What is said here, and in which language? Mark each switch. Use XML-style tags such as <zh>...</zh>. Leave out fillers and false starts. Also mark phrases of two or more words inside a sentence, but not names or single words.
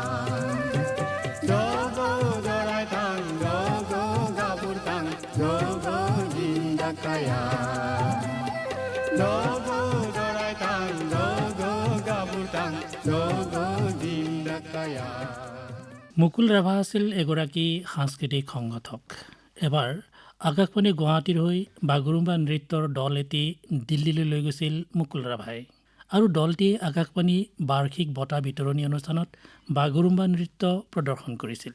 <brx>Dogo doratan, dogo gabutang, dogo dindakaya. Dogo doratan, dogo gabutang, dogo dindakaya.</brx> <as>মুকুল ৰাভা আছিল এগৰাকী সাংস্কৃতিক সংগঠক। এবাৰ আকাশবাণী গুৱাহাটীৰ হৈ বাগৰুম্বা নৃত্যৰ দল এটি দিল্লীলৈ লৈ গৈছিল মুকুল ৰাভাই, আৰু দলটিয়ে আকাশবাণী বাৰ্ষিক বঁটা বিতৰণী অনুষ্ঠানত বাগৰুম্বা নৃত্য প্ৰদৰ্শন কৰিছিল।</as>